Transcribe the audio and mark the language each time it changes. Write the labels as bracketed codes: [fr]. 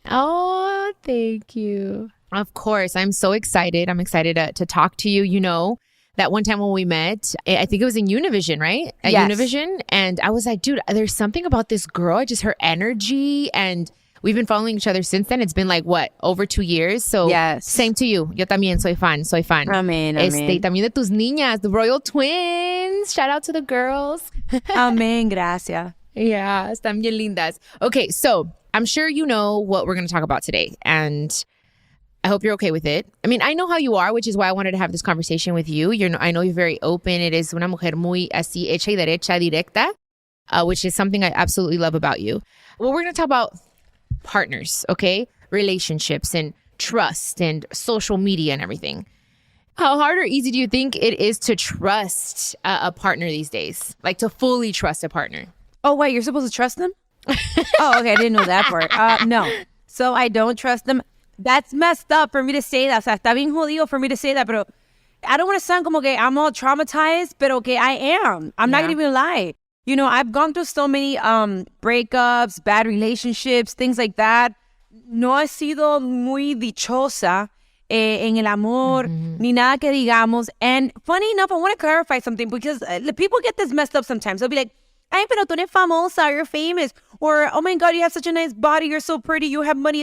[en] Oh, thank you. Of course. I'm so excited. I'm excited to talk to you. You know, that one time when we met, I think it was in Univision, right? At yes. Univision. And I was like, dude, there's something about this girl, just her energy. And we've been following each other since then. It's been like, what, over 2 years? So yes. Same to you. [es] Yo también soy fan. Amén. También de tus niñas, [en] the royal twins. Shout out to the girls. [es] Amén, gracias. [en] Yeah, [es] están bien lindas. [en] Okay, so I'm sure you know what we're going to talk about today. And I hope you're okay with it. I mean, I know how you are, which is why I wanted to have this conversation with you. I know you're very open. It is [es] una mujer muy así, hecha y derecha, directa, [en] which is something I absolutely love about you. Well, we're going to talk about partners, okay? Relationships and trust and social media and everything. How hard or easy do you think it is to trust a partner these days? Like to fully trust a partner? Oh, wait, you're supposed to trust them? Oh, okay, I didn't know that part. No. So I don't trust them. That's messed up for me to say that. [es] O sea, está bien jodido [en] for me to say that, [es] pero [en] I don't want to sound [es] como que [en] I'm all traumatized, but okay, I am. I'm not going to even lie. You know, I've gone through so many breakups, bad relationships, things like that. [es] No he sido muy dichosa en el amor, ni nada que digamos. [en] And funny enough, I want to clarify something because people get this messed up sometimes. They'll be like, [es] ay, pero tú eres famosa, [en] you're famous. Or, oh my God, you have such a nice body, you're so pretty, you have money.